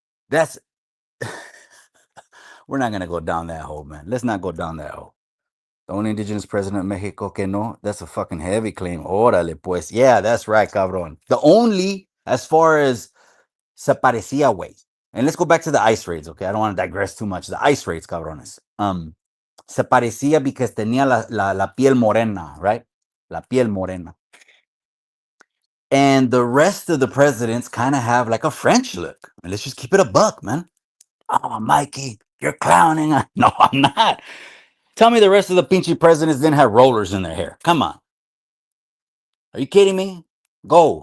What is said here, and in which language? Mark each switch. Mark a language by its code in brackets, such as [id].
[en] That's We're not gonna go down that hole, man. Let's not go down that hole. The only indigenous president of Mexico [es] que no, [en] that's a fucking heavy claim. [es] Órale, pues. [en] Yeah, that's right, cabrón. The only, as far as [es] se parecía, [en] way. And let's go back to the ice raids, okay? I don't want to digress too much. The ice raids, cabrones. [es] Se parecía [en] because [es] tenía la piel morena, [en] right? [es] La piel morena. [en] And the rest of the presidents kind of have like a French look. And let's just keep it a buck, man. Oh, Mikey, you're clowning. No, I'm not. Tell me the rest of the pinchy presidents didn't have rollers in their hair. Come on. Are you kidding me? Go.